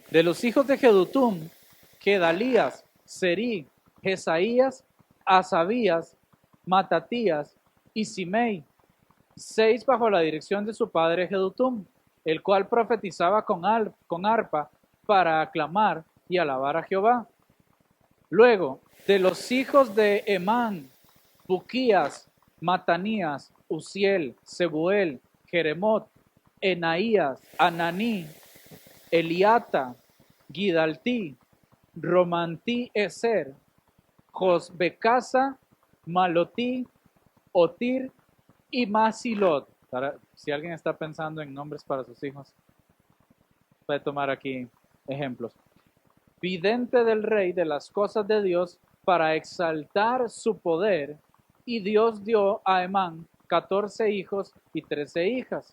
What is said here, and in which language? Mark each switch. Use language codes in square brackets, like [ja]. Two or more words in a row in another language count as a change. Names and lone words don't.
[es] De los hijos de Jedutum, Gedalías, Serí, Jesaías, Asabías, Matatías y Simei, 6 bajo la dirección de su padre Jedutum, el cual profetizaba con arpa para aclamar y alabar a Jehová. Luego, de los hijos de Emán, Buquías, Matanías, Uziel, Sebuel, Jeremot, Enaías, Ananí, Eliata, Gidaltí, Romantí Eser, Josbecasa, Malotí, Otir y Masilot. Si alguien está pensando en nombres para sus hijos, puede tomar aquí ejemplos. vidente del rey de las cosas de Dios para exaltar su poder, y Dios dio a Emán 14 hijos y 13 hijas.